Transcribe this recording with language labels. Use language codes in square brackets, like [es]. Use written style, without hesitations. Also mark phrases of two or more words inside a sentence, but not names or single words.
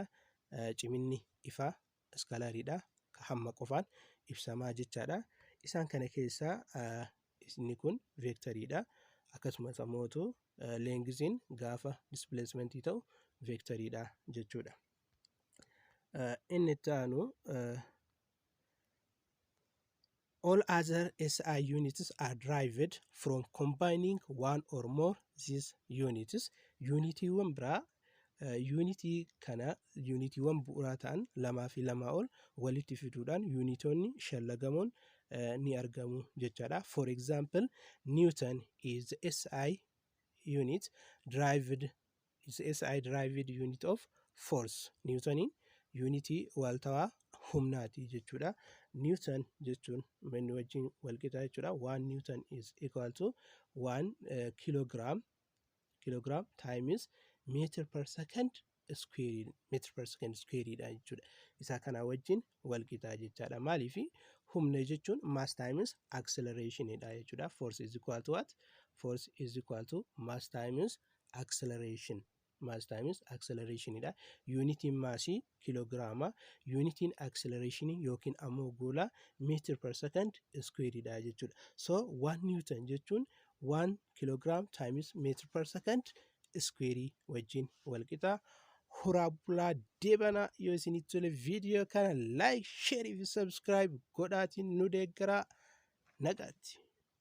[om] Ciminni ifaa skaalariidha. Hamma qofaan ibsamaa jechaadha. Isaan kana keessaa inni kun veektariidha. Akkasumas ammootu leengiziin gaafa displacementii ta'u veektariidha jechuudha. Inni itti aanu [en] all other SI units are derived from combining one or more these units. [om] Unitiiwwan biraa yuunitii kana yuunitiiwwan bu'uuraa ta'an lamaa fi lamaa ol walitti fiduudhaan yuunitoonni shallagamuun ni argamu jechaadha. [en] For example, Newton is the SI derived unit of force. [om] Newtoniin yuunitii waaltawaa humnaati jechuudha. Newton jechuun manni wajjin walqixa jechuudha. [en] 1 Newton is equal to 1 kilogram times meter per second square jechuudha. [om] Isa kana wajjin walqixa jechaadha. Maaliif humna jechuun [en] mass times acceleration [om] dha jechuudha. [en] Force is equal to what? Force is equal to mass times acceleration. Mass times acceleration [om] dha. Unitiin maasii kiloogiraama, unitiin acceleration yookiin ammoo goolaa [en] meter per second square [om] dha jechuudha. [en] So 1 Newton jechuun 1 kilogram times meter per second square [om] wajjin walqixa. Horaa bulaa deebanaa. Yoo isinitti tole viidiyoo kana like, share fi subscribe godhaatiin nu deeggaraa. Nagaatti.